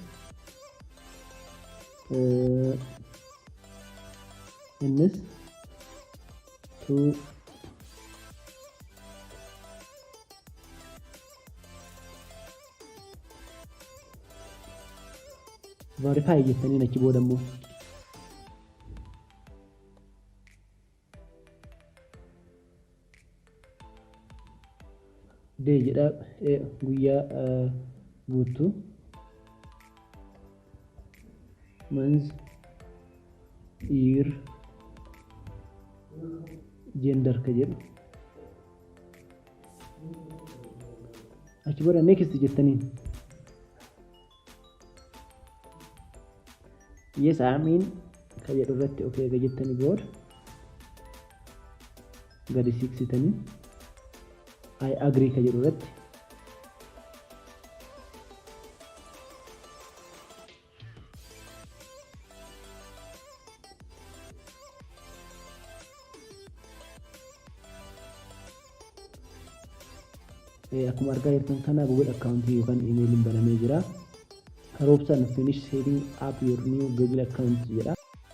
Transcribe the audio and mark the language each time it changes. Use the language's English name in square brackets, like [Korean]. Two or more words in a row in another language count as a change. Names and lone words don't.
[Oromo] Innis verify jettaniin achi booda immoo dee jedha guyyaa guutuu [English] month year [Oromo] gender ka jedhu achi booda next jettaniin [English] yes I mean [Oromo] ka jedhu irratti okay ga jettanii booda gadi siqsitanii [English] I agree [Oromo] ka jedhu irratti akkuma argaa jirtan kana Google Akkaawuntii yookaan emailiin banamee jira. [English] Robson finish setting up your new Google account jedha.